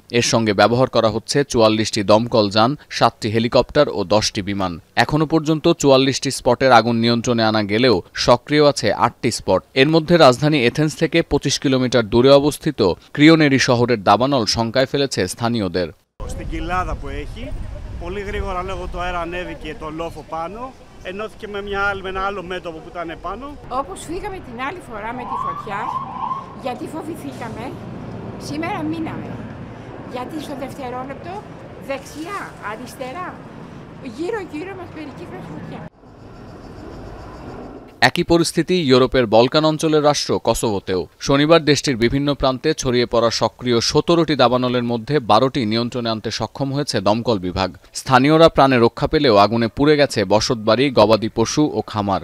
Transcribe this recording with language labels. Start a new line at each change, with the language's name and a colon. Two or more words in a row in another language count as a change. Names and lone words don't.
Bangla: এর সঙ্গে ব্যবহার করা হচ্ছে ৪৪টি দমকল যান, ৭টি হেলিকপ্টার ও ১০টি বিমান। এখনও পর্যন্ত ৪৪টি স্পটের আগুন নিয়ন্ত্রণে আনা গেলেও সক্রিয় আছে ৮টি স্পট। এর মধ্যে রাজধানী এথেন্স থেকে ২৫ কিলোমিটার দূরে অবস্থিত ক্রিওনেরি শহরের দাবানল শঙ্কায় ফেলেছে স্থানীয়দের।
Greek: Ενώθηκε με ένα άλλο μέτωπο που ήταν πάνω. Όπως φύγαμε την άλλη φορά με τη φωτιά, γιατί φοβηθήκαμε, σήμερα μείναμε. Γιατί στο δευτερόλεπτο δεξιά, αριστερά, γύρω-γύρω μας περικύκλωσε φωτιά.
Bangla: একই পরিস্থিতি ইউরোপের বলকান অঞ্চলের রাষ্ট্র কসোভোতেও। শনিবার দেশটির বিভিন্ন প্রান্তে ছড়িয়ে পড়া সক্রিয় ১৭টি দাবানলের মধ্যে ১২টি নিয়ন্ত্রণে আনতে সক্ষম হয়েছে দমকল বিভাগ। স্থানীয়রা প্রাণে রক্ষা পেলেও আগুনে পুড়ে গেছে বসতবাড়ি, গবাদি পশু ও খামার।